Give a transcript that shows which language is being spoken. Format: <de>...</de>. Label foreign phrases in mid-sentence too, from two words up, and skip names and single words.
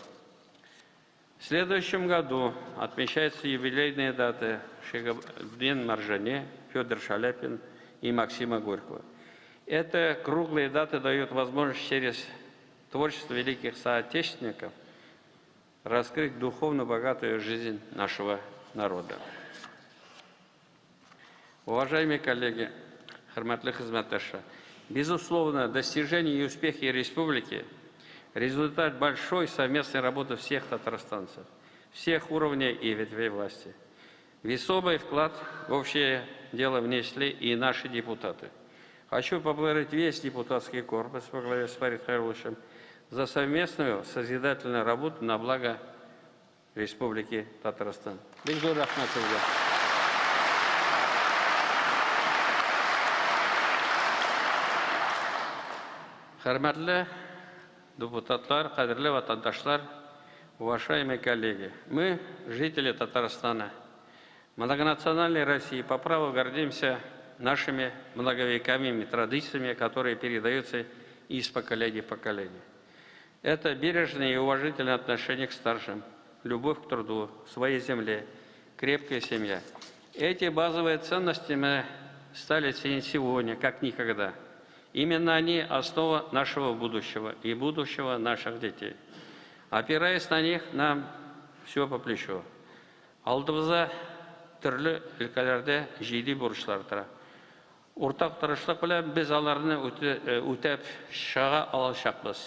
<ru>В следующем году отмечаются юбилейные даты Шигабдин Маржане, Федор Шаляпин и Максима Горького. Это круглые даты дают возможность через творчество великих соотечественников раскрыть духовно богатую жизнь нашего народа. Уважаемые коллеги,</ru> <tt>хөрмәтле хезмәттәшләр,</tt> <ru>безусловно, достижения и успехи республики – результат большой совместной работы всех татарстанцев, всех уровней и ветвей власти. Весомый вклад в общее дело внесли и наши депутаты. Хочу поблагодарить весь депутатский корпус во главе с Фарид Хайрулловичем за совместную созидательную работу на благо Республики Татарстан.</ru> <tt>Хөрмәтле депутатлар, кадерле ватандашлар,</tt> <ru>уважаемые коллеги, мы, жители Татарстана, многонациональной России, по праву гордимся нашими многовековыми традициями, которые передаются из поколения в поколение. Это бережное и уважительное отношение к старшим, любовь к труду, своей земле, крепкая семья. Эти базовые ценности мы стали ценить сегодня, как никогда. Именно они – основа нашего будущего и будущего наших детей. Опираясь на них, нам все по плечу.</ru> <tt>Алдыбызда төрле өлкәләрдә җиде бурычлар тора. Уртак тырышлык белән без аларны үтәп чыга алачакбыз.</tt>